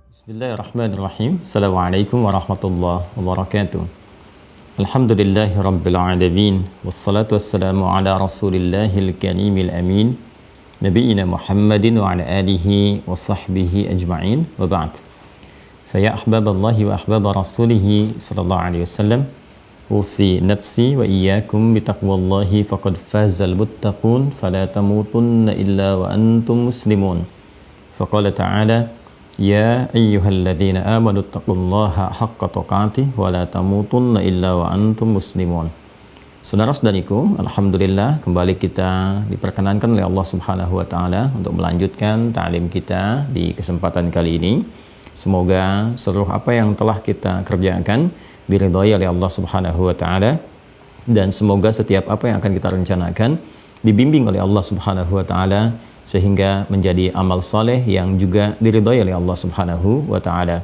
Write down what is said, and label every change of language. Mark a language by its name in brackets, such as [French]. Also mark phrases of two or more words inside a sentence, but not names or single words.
[Arabic] بسم الله الرحمن الرحيم. السلام عليكم ورحمة الله وبركاته. الحمد لله رب العالمين. والصلاة والسلام على رسول الله الكريم الأمين. نبينا محمد وعلى آله وصحبه أجمعين. وبعد. فيا أحباب الله وأحباب رسوله صلى الله عليه وسلم. أوصي نفسي وإياكم بتقوى الله فقد فاز المتقون فلا تموتن إلا وأنتم مسلمون. فقال تعالى يا أيها الذين آمنوا اتقوا الله حق تقاته ولا تموتن إلا وأنتم مسلمون. [Indonesian] Saudara-saudariku, alhamdulillah kembali kita diperkenankan oleh Allah [Arabic] سبحانه وتعالى [Indonesian] untuk melanjutkan ta'lim kita di kesempatan kali ini. Semoga seluruh apa yang telah kita kerjakan diridhai oleh Allah [Arabic] سبحانه وتعالى, [Indonesian] dan semoga setiap apa yang akan kita rencanakan dibimbing oleh Allah [Arabic] سبحانه وتعالى [Indonesian] sehingga menjadi amal saleh yang juga diridhai oleh Allah [Arabic] سبحانه وتعالى.